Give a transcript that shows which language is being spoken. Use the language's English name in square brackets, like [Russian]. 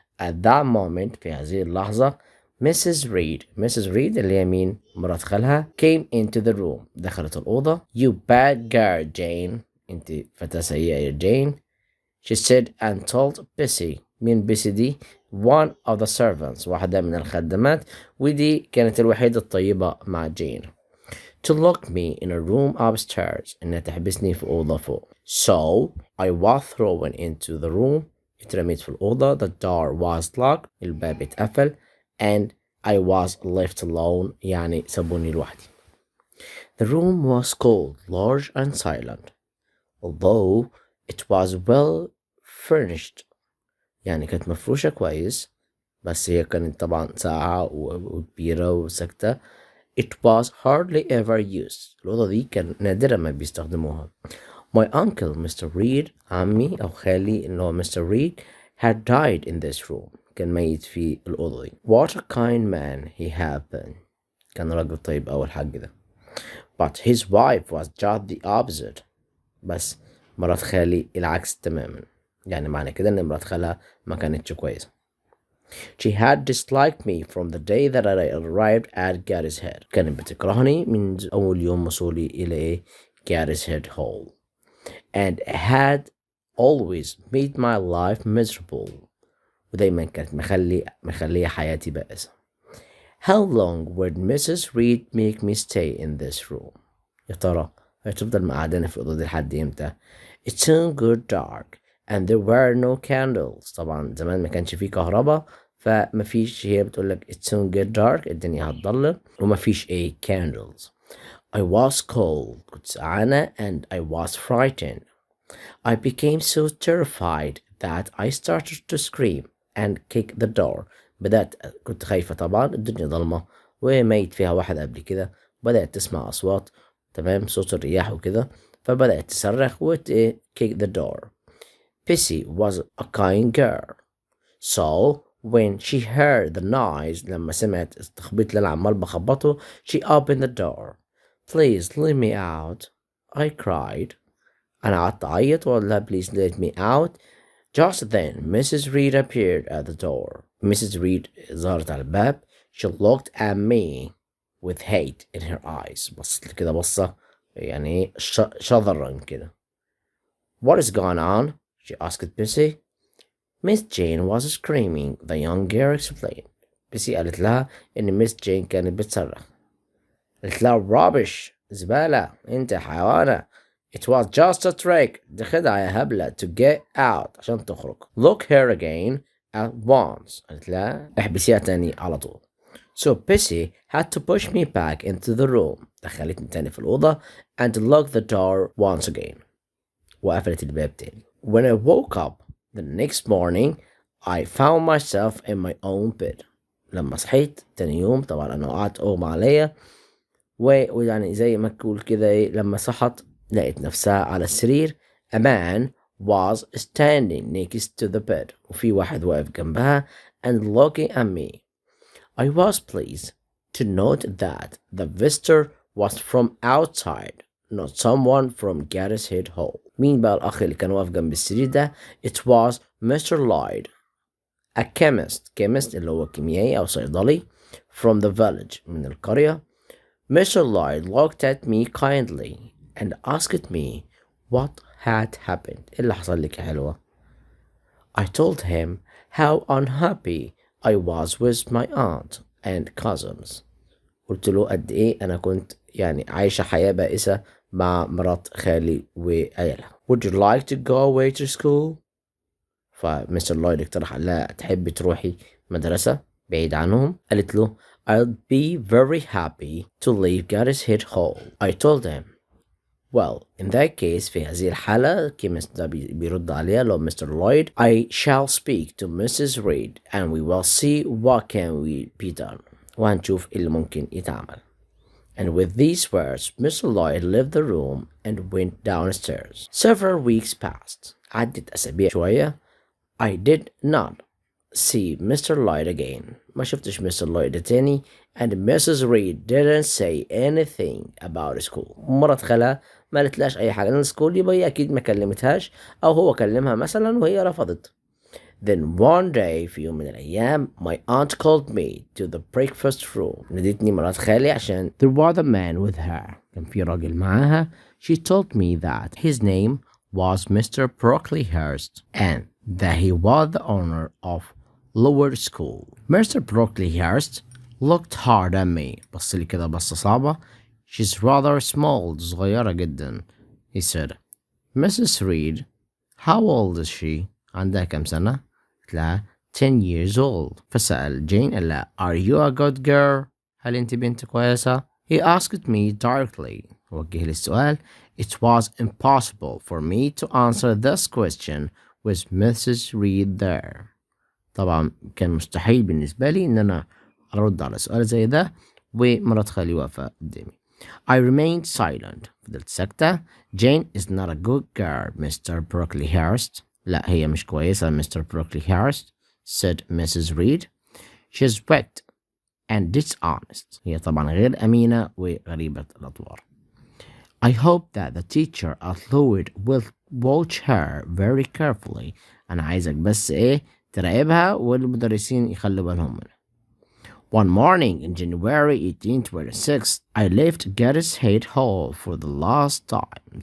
[English] At that moment [Arabic] في هذه اللحظة [English] Mrs. Reed [Arabic] اللي هي مين؟ مرات خالها [English] came into the room. [Arabic] دخلت الأوضة. [English] You bad girl Jane. [Arabic] انت فتاة سيئة يا جين. [English] She said and told Bessie. [Arabic] مين بيسي دي؟ [English] One of the servants. [Arabic] واحدة من الخدمات ودي كانت الوحيدة الطيبة مع جين. [English] To lock me in a room upstairs. [Arabic] إنها تحبسني في أوضة فوق. [English] So I was thrown into the room. [Arabic] اترميت في الأوضة. [English] The door was locked. [Arabic] الباب اتقفل. [English] And I was left alone. [Arabic] يعني سابوني لوحدي. [English] The room was cold, large and silent. Although it was well furnished. [Arabic] يعني كانت مفروشة كويس بس هي كانت طبعا ساقعة وكبيرة وساكتة. [English] It was hardly ever used. [Arabic] الأوضة دي كان نادرا ما بيستخدموها. [English] My uncle Mr. [Arabic] Reed عمي أو خالي اللي هو Mr. [English] Reed had died in this room. [Arabic] كان ميت في الأوضة دي. [English] What a kind man he had been. [Arabic] كان راجل طيب أول حاجة ده. [English] But his wife was just the opposite. [Arabic] بس مرات خالي العكس تماما. يعني معنى كده إن مرات خالها ما كانتش كويسة. [English] She had disliked me from the day that I arrived at Gateshead. [Arabic] كانت بتكرهني من أول يوم وصولي إلى Gateshead Hall. [English] And had always made my life miserable. [Arabic] ودايما كانت مخلية حياتي بائسة. [English] How long would Mrs. Reed make me stay in this room? [Arabic] يا ترى هتفضل مقعداني في الأوضة دي لحد إمتى؟ [English] It soon got dark and there were no candles. [Arabic] طبعا زمان ما كانش فيه كهرباء فمفيش. هي بتقولك [English] it soon get dark [Arabic] الدنيا هتضلم ومفيش [English] candles. I was cold. [Arabic] كنت سقعانة [English] and I was frightened. I became so terrified that I started to scream and kick the door. [Arabic] كنت خايفة طبعا، الدنيا ضلمة وميت فيها واحد قبل كده. بدأت تسمع أصوات، تمام، صوت الرياح وكده، فبدأت تصرخ [English] kick the door. Pissy was a kind girl. So when she heard the noise، [Arabic] لما سمعت التخبيط اللي أنا عمال بخبطه، [English] she opened the door. Please let me out, I cried. [Arabic] أنا قعدت أعيط وأقول لها [English] please let me out. Just then Mrs. Reed appeared at the door. Mrs. [Arabic] Reed ظهرت على الباب. [English] She looked at me with hate in her eyes. [Arabic] بصت لي كده بصة يعني شذرا كده. [English] What is going on? She asked Pissy. Miss Jane was screaming, the young girl explained. [Arabic] Pissy قالت لها إن Miss Jane كانت بتصرخ. قالت لها rubbish، زبالة، أنت حيوانة. [English] It was just a trick، [Arabic] دي خدعة يا هبلة، [English] to get out، [Arabic] عشان تخرج. [English] Look here again at once. [Arabic] قالت لها احبسيها تاني على طول. [English] So Pissy had to push me back into the room. [Arabic] دخلتني تاني في الأوضة [English] and locked the door once again. [Arabic] وقفلت الباب تاني. [English] When I woke up the next morning I found myself in my own bed. [Arabic] لما صحيت تاني يوم طبعا أنا وقعت أغمى عليا، ويعني زي ما تقول كده لما صحت لقيت نفسها على السرير. [English] A man was standing next to the bed. [Arabic] وفي واحد واقف جنبها [English] and looking at me. I was pleased to note that the visitor was from outside, not someone from Gateshead Hall. [Arabic] مين بقى الأخ اللي كان واقف جنب السرير ده؟ [English] It was Mr. [Arabic] Lloyd, [English] a chemist [Arabic] اللي هو كيميائي أو صيدلي [English] from the village [Arabic] من القرية. [English] Mr. Lloyd looked at me kindly and asked me what had happened. [Arabic] إيه اللي حصل لك يا حلوة؟ [English] I told him how unhappy I was with my aunt and cousins. [Arabic] قلت له قد إيه أنا كنت يعني عايشة حياة بائسة مع مرات خالي وعيالها. [English] Would you like to go away to school؟ [Arabic] فمستر لويد اقترح لها تحبي تروحي مدرسة بعيد عنهم؟ قالت له [English] I'll be very happy to leave Gateshead Hall. I told him well in that case، [Arabic] في هذه الحالة كيمست ده بيرد عليها لو مستر لويد [English] I shall speak to Mrs. Reed and we will see what can we be done. [Arabic] وهنشوف اللي ممكن يتعمل. [English] And with these words Mr. Lloyd left the room and went downstairs. Several weeks passed. [Arabic] عدت أسابيع شوية. [English] I did not see Mr. Lloyd again. [Arabic] ما شفتش Mr. Lloyd تاني. [English] And Mrs. Reed didn't say anything about school. [Arabic] مرت خالها ما قالتلاش أي حاجة عن السكول، يبقى هي أكيد ما كلمتهاش أو هو كلمها مثلا وهي رفضت. [English] Then one day [Arabic] في يوم من الأيام [English] my aunt called me to the breakfast room. [Arabic] نادتني مرات خالي عشان [English] there was a man with her. [Arabic] كان في راجل معاها. [English] She told me that his name was Mr. Brocklehurst and that he was the owner of lower school. Mr. Brocklehurst looked hard at me. [Arabic] بص لي كده بصة صعبة. [English] She's rather small، [Arabic] صغيرة جدا. [English] He said, Mrs. Reed, how old is she؟ [Arabic] عندها كم سنة؟ قلت لها [English] 10 years old. [Arabic] فسأل جين قال لها [English] Are you a good girl؟ [Arabic] هل أنت بنت كويسة؟ [English] He asked me directly. [Arabic] وجه لي السؤال. [English] It was impossible for me to answer this question with Mrs. Reed there. [Arabic] طبعا كان مستحيل بالنسبة لي إن أنا أرد على سؤال زي ده ومرات خالي واقفة قدامي. [English] I remained silent. [Arabic] فضلت ساكتة. [English] Jane is not a good girl, Mr. Brocklehurst. [Arabic] لا هي مش كويسة Mr. [English] Brocklehurst, said Mrs. Reed. She's wicked and dishonest. [Arabic] هي طبعا غير أمينة وغريبة الأطوار. [English] I hope that the teacher at Lowood will watch her very carefully. [Arabic] أنا عايزك بس تراقبها والمدرسين يخلوا بالهم منها. [English] One morning in January 1826 I left Gateshead Hall for the last time.